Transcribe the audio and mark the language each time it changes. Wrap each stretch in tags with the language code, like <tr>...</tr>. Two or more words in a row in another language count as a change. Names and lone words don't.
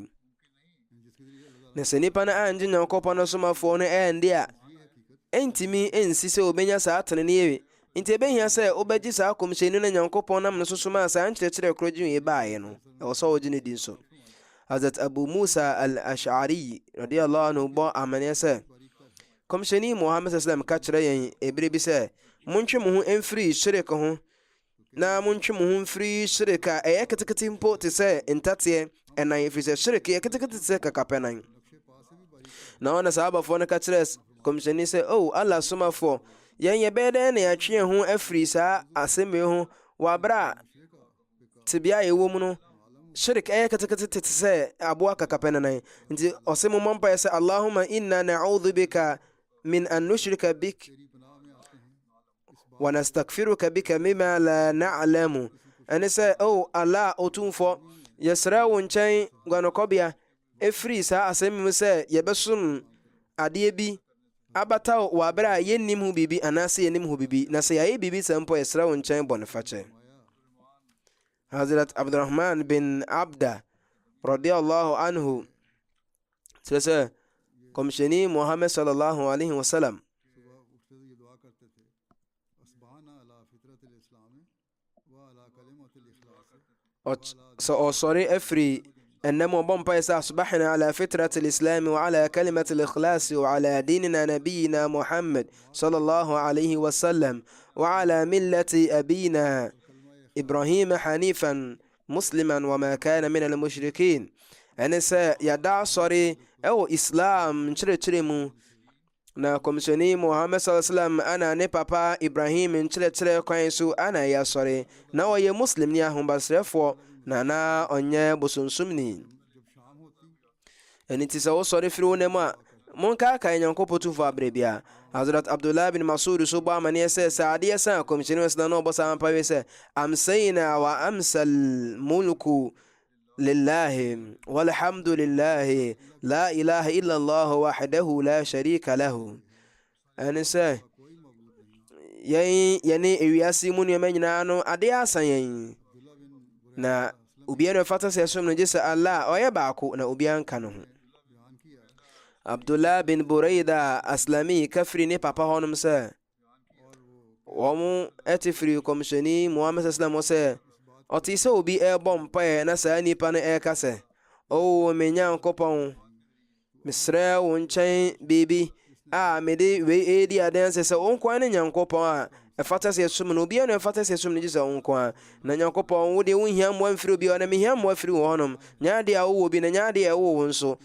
<ak>Na sɛ nipa no angye Nyankopɔn no somafoɔ no ɛnde a ɛntimi ɛnsi sɛ ɔbɛnya saa tenenee. Nti ɛbɛhia sɛ wobɛgye saa kɔmhyɛni no Nyankopɔn nam no so soma saa nkyerɛkyerɛ korɔ gye baeɛ no ɛwɔ sɛ ɔgye ne din so. Hazrat Abu Musa al-Ash'ari</ak> <ar>رضي الله عنه</ar> <ak>bɔ amanneɛ sɛ kɔmhyɛni Muhammad sallam ka kyerɛ yɛn ɛberɛ bi sɛ montwe mo ho mfiri shirk ho na montwe mo ho mfiri shirk a ɛyɛ ketekete mpo te sɛ ntateɛ ɛnan ɛfiri sɛ shirk yɛ ketekete te sɛ kakapɛnan. Na ɔna sahabafoɔ no ka kyerɛ kɔmhyɛni sɛ Allah somafoɔ yɛn yɛbɛyɛ dɛn na yɛatwe yɛn ho afiri saa asɛm yi ho wɔ aberɛ a tebea a yɛwɔ mu no shirk ɛyɛ ketekete te sɛ aboa kakapɛnanan. Nti ɔsɛ mo mpaeɛ sɛ</ak> <ar>اللهم إنا نعوذ بك من أن نشرك بك ونستغفرك بك مما لا نعلم.</ar> <ak>Ɛne sɛ Allah otumfo yɛsrɛ wo nkyɛn guanokɔbea ɛfiri saa asɛm mu sɛ yɛbɛsom adeɛ bi abata wɔ abere a yɛnnim ho biribi anaasɛ yɛnim ho biribi, na sɛ yɛayɛ biribi sɛ mpo yɛsrɛ wo nkyɛn bɔnefakyɛ. Hazrat Abdurrahman bin Abda</ak> <ar>رضي الله عنه</ar> <ak>kyerɛ sɛ kɔmhyɛni Muhammad</ak> <ar>صلى الله عليه وسلم</ar> <ak>sɛ ɔsɔre afiri ɛnnam ɔbɔ mpaeɛ sɛ</ak> <ar>أصبحنا على فطرة الإسلام وعلى كلمة الإخلاص وعلى ديننا نبينا محمد صلى الله عليه وسلم وعلى ملة أبينا إبراهيم حنيفا مسلما وما كان من المشركين.</ar> <ak>ɛne sɛ yɛda asɔre ɛwɔ Islam nkyerɛkyerɛ mu, na kɔmhyɛni Muhammad</ak> <ar>صلى الله عليه وسلم</ar> <ak>ana ne papa Ibrahim nkyerɛkyerɛ kwan so ana yɛ asɔre, na ɔyɛ muslim ne ahombasrɛfoɔ na ɔnyɛ bosonsomni. ɛno nti sɛ wosɔre firi wo nam a monkaakae Nyankopɔn tumfo aberɛ bia. Hazrat Abdullah bin Masud so bɔ amanneɛ sɛ adeɛ sa kɔmhyɛni wasna na ɔbɔ saa mpaeɛ sɛ</ak> <ar>أمسينا وأمسى الملك لله والحمد لله لا إله إلا الله وحده لا شريك له.</ar> <ak>ɛne sɛ yɛne ewiase mu nneɛma nyinaa no adeɛ asa yɛn, na obiara fata sɛ som no gye sɛ Allah ɔyɛ baako na obiara nka no ho. Abdullah bin Buraida Aslami kafiri ne papa hɔnom sɛ wɔn ɛte firi kɔmhyɛni Muhammad</ak> <ar>صلى الله عليه وسلم</ar> <ak>sɛ ɔte sɛ obi ɛrebɔ mpaeɛ na saa nipa no ɛreka sɛ o me Nyankopɔn, mesrɛ wo nkyɛn biribi a mede wei ɛredi adanse sɛ wo nkoa ne Nyankopɔn a ɛfata sɛ som no, obiara no ɛfata sɛ som no gye sɛ wo nkoa. Na Nyankopɔn wo de wo hia mmoa mfiri obiara, na mehia mmoa firi wo hɔnom, nyaade a wowɔ bi na nyaade a ɛwɔ wo nso.</ak>